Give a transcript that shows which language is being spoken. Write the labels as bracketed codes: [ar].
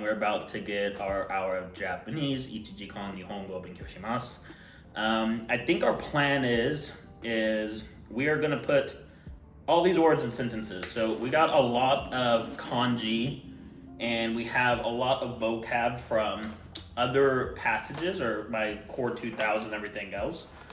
[en] We're about to get our hour of Japanese. [ja] 一時間日本語を勉強します. [en] I think our plan is we are going to put all these words in sentences. So we got a lot of kanji and we have a lot of vocab from other passages or my core 2000, everything else.